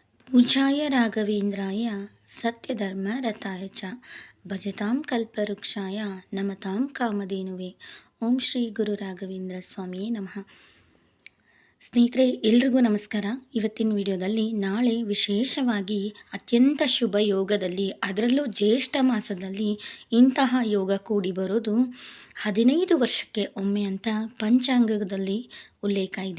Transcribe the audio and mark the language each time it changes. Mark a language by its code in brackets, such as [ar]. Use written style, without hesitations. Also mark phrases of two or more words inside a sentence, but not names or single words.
[sa] पूज्याय राघवेन्द्राय सत्यधर्मरताय च भजतां कल्पवृक्षाय नमतां कामधेनुवे ಓಂ ಶ್ರೀ ಗುರು ರಾಘವೇಂದ್ರ ಸ್ವಾಮಿಯೇ ನಮಃ. [kn] ಸ್ನೇಹಿತರೆ, ಎಲ್ರಿಗೂ ನಮಸ್ಕಾರ. ಇವತ್ತಿನ ವಿಡಿಯೋದಲ್ಲಿ ನಾಳೆ ವಿಶೇಷವಾಗಿ ಅತ್ಯಂತ ಶುಭ ಯೋಗದಲ್ಲಿ, ಅದರಲ್ಲೂ ಜ್ಯೇಷ್ಠ ಮಾಸದಲ್ಲಿ ಇಂತಹ ಯೋಗ ಕೂಡಿ ಬರೋದು 15 ವರ್ಷಕ್ಕೆ ಒಮ್ಮೆ ಅಂತ ಪಂಚಾಂಗದಲ್ಲಿ ಉಲ್ಲೇಖ ಇದೆ.